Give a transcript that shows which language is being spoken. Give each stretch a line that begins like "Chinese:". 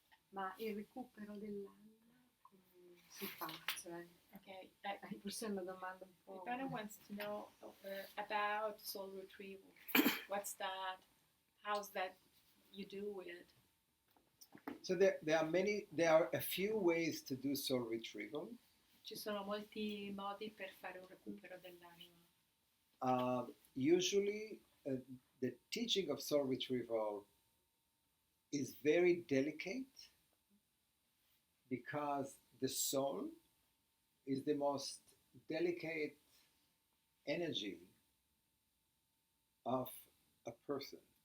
Italian: Ma il recupero dell'anima come si fa? Cioè, Ok, forse è una domanda un po'.
English: Ivana wants to know about soul retrieval. What's that? How's that you do it? So there are a few ways to do soul retrieval.
Italian: Ci sono molti modi per fare un recupero dell'anima.
English: Usually, the teaching of soul retrieval is very delicate because the soul is the most delicate energy of a person.